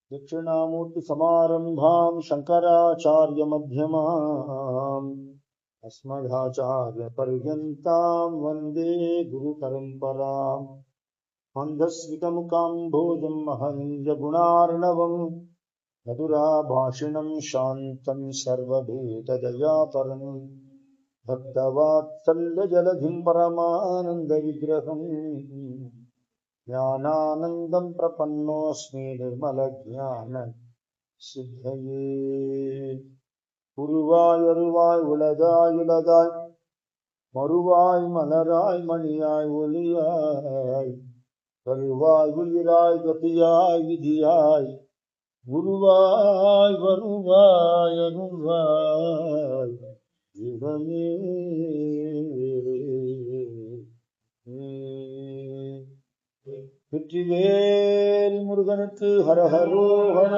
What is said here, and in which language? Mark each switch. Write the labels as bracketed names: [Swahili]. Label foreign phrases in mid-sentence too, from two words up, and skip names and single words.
[Sanskrit] दक्षिणामूर्ति समारंभां शंकराचार्य मध्यमाम् अस्मदाचार्य पर्यन्तां वन्दे गुरु परम्पराम् मन्दस्मितमुकाम्भोजं महनीय गुणार्णवम् मधुराभाषिणं शान्तं सर्वभूतदयापरम् भक्तवात्सल्यजलधिं परमानन्दविग्रहम् ज्ञानानन्दं प्रपन्नोऽस्मि निर्मलज्ञान सिद्धये உருவாய் [Tamil] அருவாய் உலகாய் உலகாய் மறுவாய் மலராய் மணியாய் ஒளியாய் வருவாய் உயிராய் கதியாய் விதியாய் குருவாய் வருவாய் அருள்வாய் இவனே வெற்றிவேல் முருகனுக்கு ஹரஹரோஹரா.